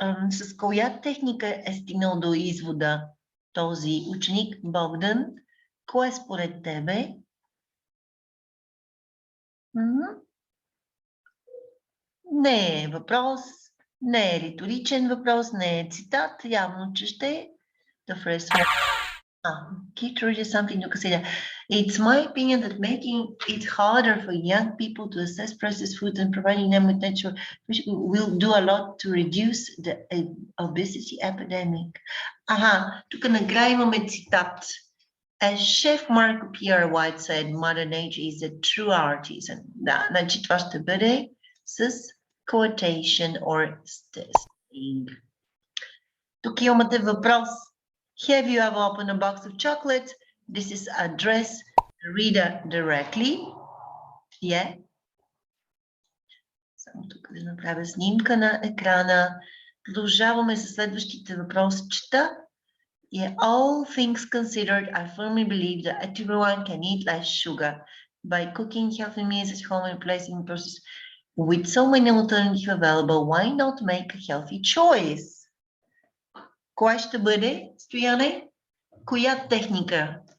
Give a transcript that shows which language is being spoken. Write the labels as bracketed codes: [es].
[bg] С коя техника е стигнал до извода този ученик, Богдан? Кое според тебе? Не е въпрос, не е риторичен въпрос, не е цитат, явно, че ще е [en] the first one. Keep reading something to consider. It's my opinion that making it harder for young people to assess processed food and providing them with natural will do a lot to reduce the obesity epidemic. [bg] Тук накрая имаме цитат. [en] As Chef Mark Pierre White said, Mother Nature is a true artisan. [bg] Да, значи това ще бъде с [en] quotation or saying. [bg] Тук имате въпрос. [en] Have you ever opened a box of chocolates? This is address the reader directly. Yeah. [bg] Само тук да направя снимка на екрана. Продължаваме с следващите въпросчета. [en] Yeah, all things considered, I firmly believe that everyone can eat less sugar by cooking healthy meals at home and placing the process with so many alternatives available. Why not make a healthy choice? [bg] Кое ще бъде, Стояне? Коя техника?